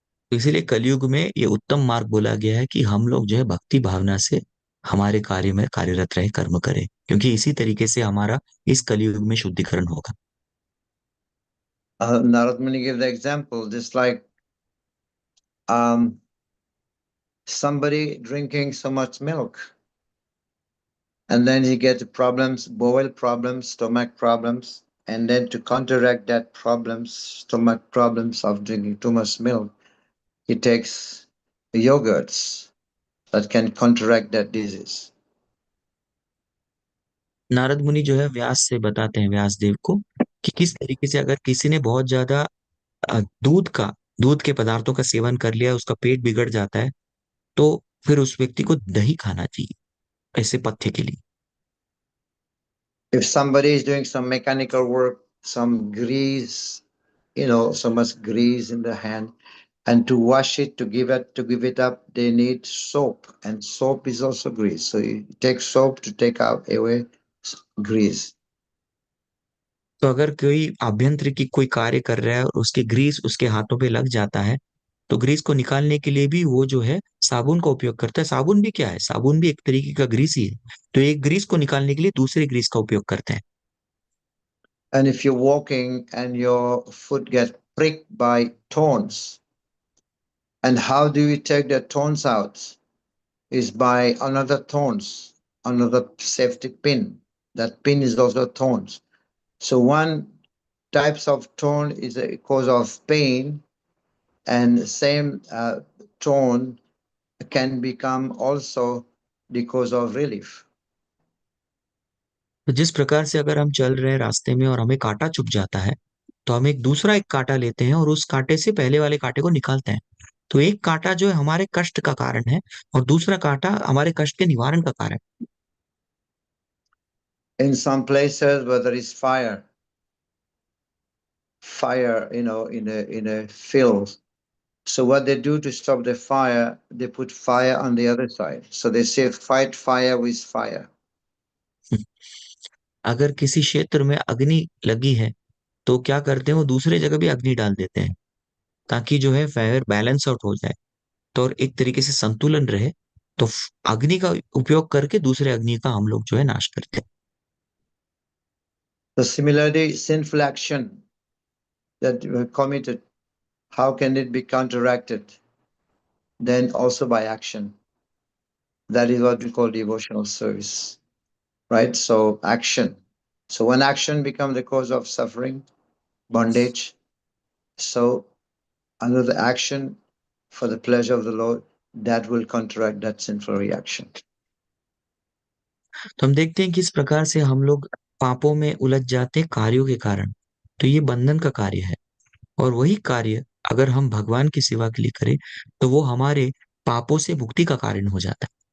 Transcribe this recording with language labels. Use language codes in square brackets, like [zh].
[hi] तो इसीलिए कलयुग में ये उत्तम मार्ग बोला गया है कि हम लोग जो है भक्ति भावना से हमारे कार्य में कार्यरत रहे, कर्म करें, क्योंकि इसी तरीके से हमारा इस कलयुग में शुद्धिकरण होगा। [en] Narad Muni gave the example, just like somebody drinking so much milk, and then he gets problems, bowel problems, stomach problems, and then to counteract that problems, stomach problems of drinking too much milk, he takes yogurts that can counteract that disease. [hi] Narad मुनि जो है व्यास से बताते हैं, व्यास देव को, कि किस तरीके से अगर किसी ने बहुत ज्यादा दूध के पदार्थों का सेवन कर लिया, उसका पेट बिगड़ जाता है, तो फिर उस व्यक्ति को दही खाना चाहिए ऐसे पथ्य के लिए। [en] If somebody is doing some mechanical work, some grease, so much grease in the hand, and to wash it, to give it up, they need soap, and soap is also grease. So you take soap to take away grease. [hi] तो अगर कोई आभ्यंतरिक कोई कार्य कर रहा है और उसके ग्रीस उसके हाथों पे लग जाता है, तो ग्रीस को निकालने के लिए भी वो जो है साबुन का उपयोग करता है। साबुन भी क्या है? साबुन भी एक तरीके का ग्रीस ही है। तो एक ग्रीस को निकालने के लिए दूसरे ग्रीस का उपयोग करते हैं। [en] And if you're walking and your foot gets pricked by thorns, and how do you take the thorns out? Is by another thorns, another safety pin. That pin is also thorns. So one types of thorn is a cause of pain, and the same thorn can become also the cause of relief. [hi] तो जिस प्रकार से अगर हम चल रहे हैं रास्ते में और हमें कांटा चुभ जाता है, तो हम एक कांटा लेते हैं और उस कांटे से पहले वाले कांटे को निकालते हैं। तो एक कांटा जो है हमारे कष्ट का कारण है और दूसरा कांटा हमारे कष्ट के निवारण का कारण। [en] In some places where there is fire, in a field. So what they do to stop the fire, they put fire on the other side. So they say, fight fire with fire. [hi] अगर किसी क्षेत्र में अग्नि लगी है, तो क्या करते हैं, वो दूसरे जगह भी अग्नि डाल देते हैं, ताकि जो है [en] fire balance out [hi] हो जाए, तो और एक तरीके से संतुलन रहे। तो अग्नि का उपयोग करके दूसरे अग्नि का हम लोग जो है नाश करते हैं। [en] So similarly, sinful action that you have committed, how can it be counteracted? Then also by action. That is what we call devotional service, right? So action. So when action becomes the cause of suffering, bondage, so another action for the pleasure of the Lord, that will counteract that sinful reaction. [hi] तो हम देखते हैं कि इस प्रकार से हम लोग पापों में उलझ जाते हैं कार्यों के कारण। तो ये बंधन का कार्य है, और वही कार्य अगर हम भगवान की सेवा के लिए करें, तो वो हमारे पापों से मुक्ति का कारण हो जाता है।